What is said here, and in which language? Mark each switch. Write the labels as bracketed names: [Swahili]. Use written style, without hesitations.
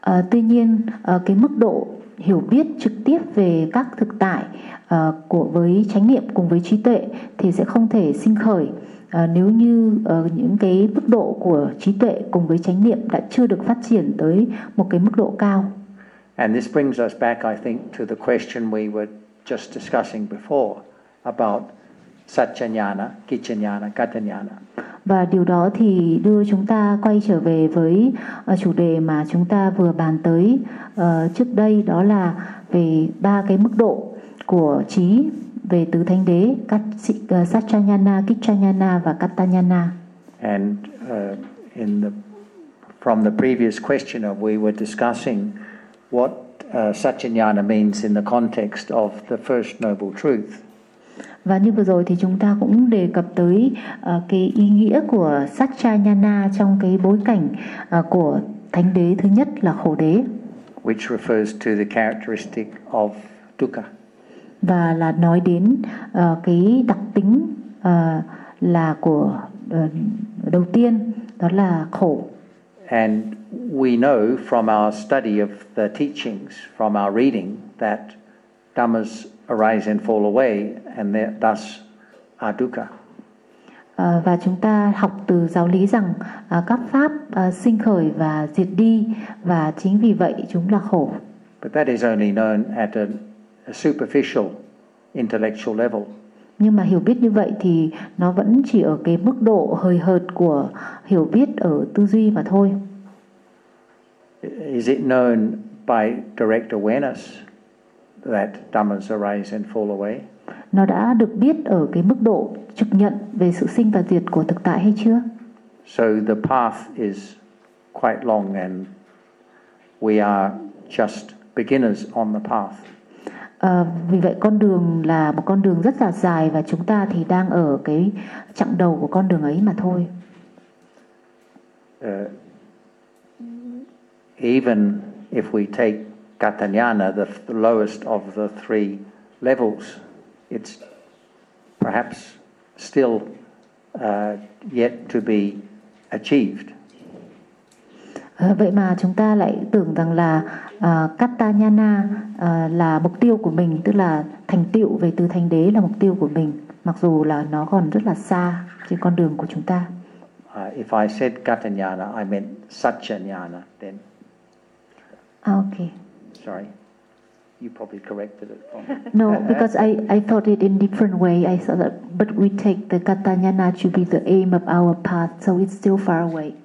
[Vietnamese] Tuy nhiên, cái mức độ hiểu biết trực tiếp về các thực tại của với chánh niệm cùng với trí tuệ thì sẽ không thể sinh khởi nếu như những cái mức độ của trí tuệ cùng với chánh niệm đã chưa được phát triển tới một cái mức độ cao. [English] And this brings us back, I think, to the question we were just discussing before about Satchanyana, Kichanyana, Katanyana. [Vietnamese] Và điều đó thì đưa chúng ta quay trở về với chủ đề mà chúng ta vừa bàn tới trước đây, đó là về ba cái mức độ của trí về tứ thánh đế, Satchanyana, Kichanyana và Katanyana. [English] And in the from the previous questioner, we were discussing what Satchanyana means in the context of the First Noble Truth. [Vietnamese] Và như vừa rồi thì chúng ta cũng đề cập tới cái ý nghĩa của Satchanyana trong cái bối cảnh của thánh đế thứ nhất là khổ đế. [English] Which refers to the characteristic of dukkha. [Vietnamese] Và là nói đến cái đặc tính là của đầu tiên, đó là khổ. [English] And we know from our study of the teachings, from our reading, that dhammas arise and fall away, and thus are dukkha. [Vietnamese] Và chúng ta học từ giáo lý rằng các pháp sinh khởi và diệt đi, và chính vì vậy chúng là khổ. [English] But that is only known at a superficial intellectual level. [Vietnamese] Nhưng mà hiểu biết như vậy thì nó vẫn chỉ ở cái mức độ hời hợt của hiểu biết ở tư duy mà thôi. [English] Is it known by direct awareness that dhammas arise and fall away? [Vietnamese] Nó đã được biết ở cái mức độ trực nhận về sự sinh và diệt của thực tại hay chưa? [English] So the path is quite long and we are just beginners on the path. [Vietnamese] Vì vậy con đường là một con đường rất là dài và chúng ta thì đang ở cái chặng đầu của con đường ấy mà thôi. [English] Even if we take Katanyana, the lowest of the three levels, it's perhaps still yet to be achieved. [Vietnamese] Vậy mà chúng ta lại tưởng rằng là Katanyana là mục tiêu của mình, tức là thành tựu về tứ thánh đế là mục tiêu của mình, mặc dù là nó còn rất là xa trên con đường của chúng ta. [English] If I said Katanyana, I meant Satchanyana then. Okay. Sorry, you probably corrected it from. No, because I thought it in different way. I thought that, but we take the Katanyana to be the aim of our path, so it's still far away.